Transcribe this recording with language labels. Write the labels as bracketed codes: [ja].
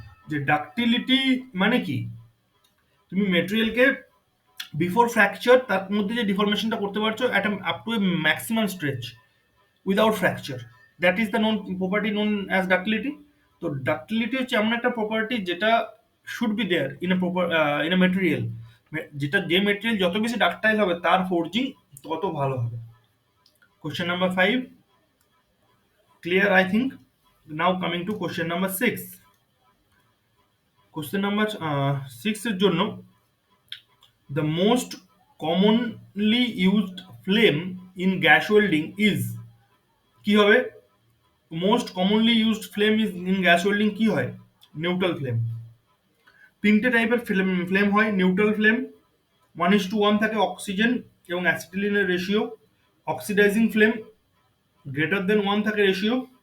[bn] যে ডাক্টিলিটি মানে কি? তুমি মেটেরিয়ালকে [en] before fracture [bn] তার মধ্যে যে ডিফরমেশনটা করতে পারছো [en] At up to a maximum stretch without fracture, that is the property known as ductility. [bn] তো ডাক্টিলিটি হচ্ছে এমন একটা প্রপার্টি যেটা [en] should be there in a [bn] proper in a material. যেটা যে মেটেরিয়াল যত বেশি ডাক্টাইল হবে তার ফোর্জিং তত ভালো হবে। [en] Question number 5 clear, I think. Now coming to question number 6. Question number 6 [bn] এর জন্য, [en] the most commonly used flame in gas welding is, [bn] কি হবে? [en] most commonly used flame is in gas welding [bn] কি হয়? [en] Neutral flame. [bn] তিনটে টাইপের flame হয় neutral flame. 1:1 থাকে অক্সিজেন এবং অ্যাসিটিলিনের ratio. [en] oxidising flame greater than 1 [bn] থাকে [en] Ratio.